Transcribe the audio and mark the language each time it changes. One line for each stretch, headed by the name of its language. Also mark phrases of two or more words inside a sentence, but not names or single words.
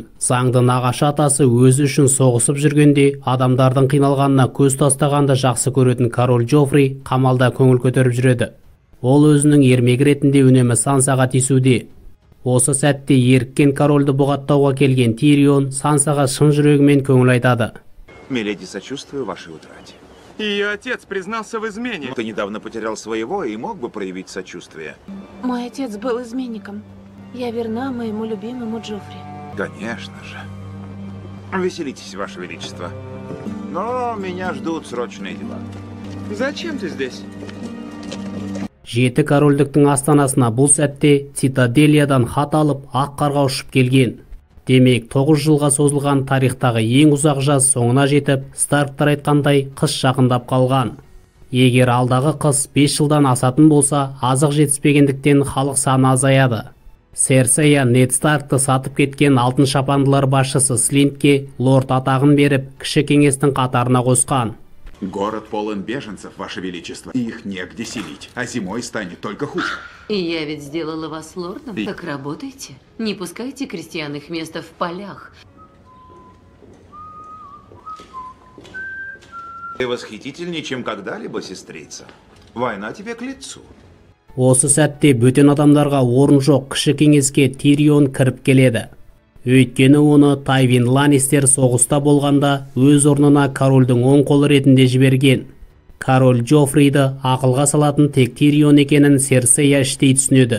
Kazakh: Заңды нағашы атасы өзі үшін соғысып жүргенде адамдардың қиналғанына көз тастағанды жақсы көретін король Джоффри қамалда көңіл көтеріп жүреді. Ол өзінің ермек ретінде үнемі Сансаға тиісуде. Осы сәтте еріккен корольді бұғаттауға келген Тирион Сансаға шын жүрегімен көңіл айтады.
Russian: Миледи, сочувствую вашей утрате. Ее отец признался в измене. Ты недавно потерял своего и мог бы проявить сочувствие. Мой отец был изменником. Я верна моему любимому Джоффри. Конечно же. Веселитесь, ваше величество. Но меня ждут срочные дела. Зачем ты здесь?
Kazakh: Жеті корольдіктің астанасына бұл сәтте Цитаделиядан хат алып ақ қарға ұшып келген. Демек 9 жылға созылған тарихтағы ең ұзақ жаз соңына жетіп, Старктар айтқандай қыс жақындап қалған. Егер алдағы қыс 5 жылдан асатын болса, азық жетіспегендіктен халық саны азаяды. Серсея Нед Старкты сатып кеткен алтын шапандылар басшысы Слинтке лорд атағын беріп, кіші кеңестің қатарына қосқан.
Russian: Город полон беженцев, ваше величество. Их негде селить, а зимой станет только хуже. И я ведь сделала вас лордом. Так работайте. Не пускайте крестьянных места в полях. Ты восхитительнее, чем когда-либо, сестрица. Война тебе к лицу.
Kazakh: Осы сәтте бөтен адамдарға орын жоқ кіші кеңеске Тирион кіріп келеді. Өйткені оны Тайвин Ланнистер соғыста болғанда өз орнына корольдің оң қолы ретінде жіберген. Король Джоффриді ақылға салатын тек Тирион екенін Серсея іштей түсінеді.